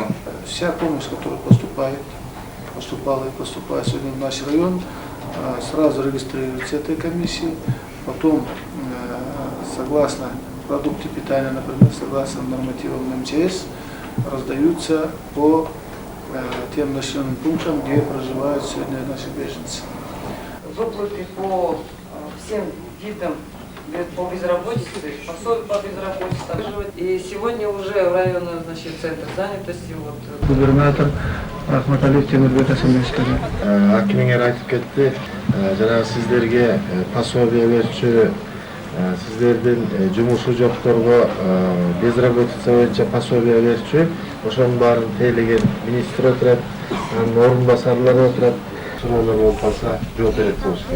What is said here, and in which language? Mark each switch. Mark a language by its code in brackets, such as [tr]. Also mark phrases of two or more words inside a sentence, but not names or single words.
[ru] Вся помощь, которая поступала и поступает сегодня в наш район, сразу регистрируется этой комиссией, потом согласно продукты питания, например, согласно нормативам МЧС, раздаются по тем населенным пунктам, где проживают сегодня наши беженцы. Выплаты по всем видам по безработице, пособие по безработице. И сегодня уже районный центр занятости. Губернатор Рахматалиев Темирбек Асылбекович. [ky] Акимиңер айтып кетти, жана сиздерге пособие берчү сиздердин жумушу жокторго безработица боюнча пособие берчү, ошонун баарын тейлеген министр отурат, анын орун басарлары отурат, суроолор болуп калса жооп берет болуш керек.